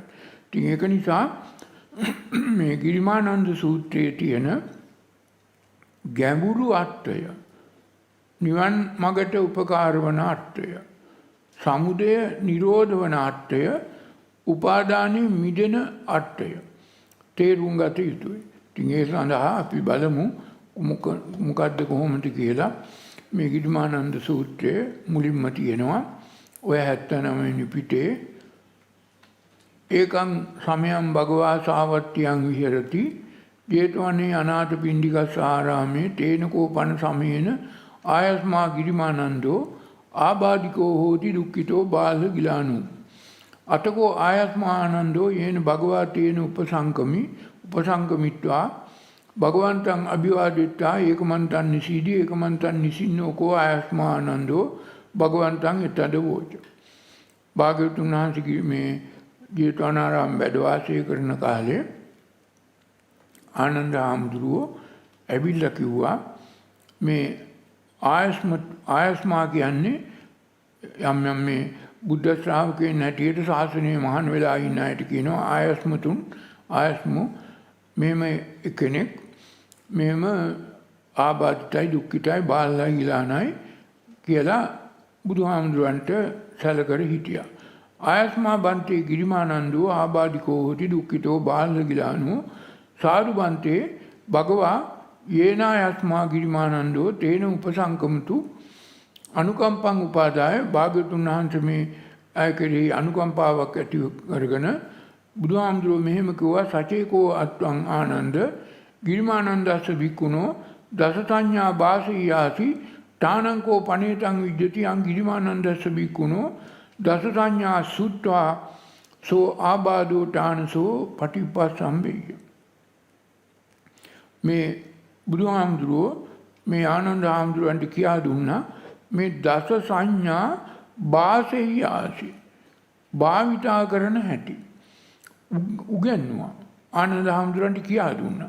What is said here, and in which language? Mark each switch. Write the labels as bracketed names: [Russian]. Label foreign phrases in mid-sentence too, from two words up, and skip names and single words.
[Sinhala] ඉතින් ඒක නිසා මේ ගිරිමානන්ද සූත්‍රයේ තියෙන ගැඹුරු අර්ථය, නිවන් මගට උපකාර වන අර්ථය, සමුදය නිරෝධ වන අර්ථය, උපාදානයේ මිදෙන අර්ථය තේරුම් ගත යුතුයි. ඉතින් ඒ සඳහා අපි බලමු මොකද්ද කොහොමද කියලා. මේ ගිරිමානන්ද සූත්‍රයේ මුලින්ම තියෙනවා ඔය 79 වෙනි පිටේ [Pali] ඒකං සමයං භගවා සාවත්තියං විහෙරති ජේතවනේ අනාථපිණ්ඩිකස්ස ආරාමේ තේනකෝ පන සමයේන ආයස්මා ගිරිමානන්දෝ ආබාධිකෝ හෝති දුක්ඛිතෝ බාල ගිලානෝ අතකෝ ආයස්මා ආනන්දෝ යේන භගවා තේන උපසංකමිත්වා භගවන්තං අභිවාදිත්වා ඒකමන්තං නිසීදී ඒකමන්තං නිසින්නෝ කෝ ආයස්මා ආනන්දෝ භගවන්තං එතදවෝච. [Sinhala] භාග්‍යවතුන් වහන්සේ මේ ජේතවනාරාම වැඩ වාසය කරන කාලේ ආනන්ද හාමුදුරුවෝ ඇවිල්ලා කිව්වා මේ ආයස්මා කියන්නේ යම් යම් මේ බුද්ධ ශ්‍රාවකයන් හැටියට ශාසනයේ මහාන වෙලා ඉන්න අයට කියනවා ආයස්මු මෙහෙම කෙනෙක් මෙහෙම ආබාධිතයි දුක්ඛිතයි බාලයි ගිලානයි කියලා බුදුහාමුදුරන්ට සැලකර හිටියා. [Pali] ආයස්මා බන්තේ ගිරිමානන්දෝ ආබාධිකෝ හොති දුක්ඛිතෝ බාල ගිලානෝ සාදු බන්තේ භගවා යේනායස්මා ගිරිමානන්දෝ තේන උපසංකමතු අනුකම්පං උපාදාය. [Sinhala] භාග්‍යවතුන් වහන්සේ මේ අය කෙරෙහි අනුකම්පාවක් ඇති කරගෙන බුදුහාමුදුරුවෝ මෙහෙම කිව්වා [Pali] සචේකෝ අත්වං ආනන්ද ගිරිමානන්දස්ස වික්කුණෝ දස සංඥා බාසීයාසි තානංකෝ පනේතං විජ්ජති අං ගිරිමානන්දස්ස වික්කුණෝ දස සංඥා සුත්වා සෝ ආබාධෝ තානසෝ පටිපස්සම්බෙය්‍ය. [Sinhala] මේ බුදුහාමුදුරුවෝ මේ ආනන්ද හාමුදුරුවන්ට කියා දුන්නා මේ දස සංඥා බාසීයාසි භාවිතා කරන හැටි උගන්වුවා. ආනන්ද හාමුදුරන්ට කියා දුන්නා.